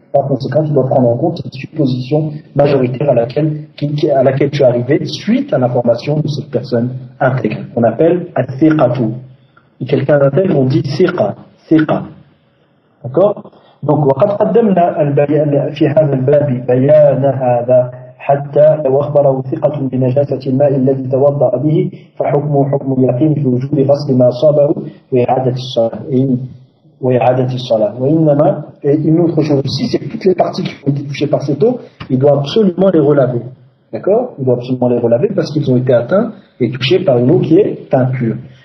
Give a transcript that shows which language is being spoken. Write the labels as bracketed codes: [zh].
[fr] Par conséquent, tu dois prendre en compte cette supposition majoritaire à laquelle tu es arrivé suite à l'information de cette personne intègre. On appelle al-thiqatu. Et quelqu'un d'intègre, on dit thiqa. D'accord? Donc, [ar] وقد قدمنا البيان في هذا الباب بيان هذا حتى لو أخبره ثقة بنجاسة الماء الذي توضأ به فحكمه حكم اليقين في وجوب غسل ما أصابه وإعادة الصلاة. وإعادة الصلاة. وإنما, [fr] et une autre chose aussi, c'est que toutes les parties qui ont été touchées par cette eau, il doit absolument les relaver. D'accord? Il doit absolument les relaver parce qu'ils ont été atteints et touchés par une eau qui est impure.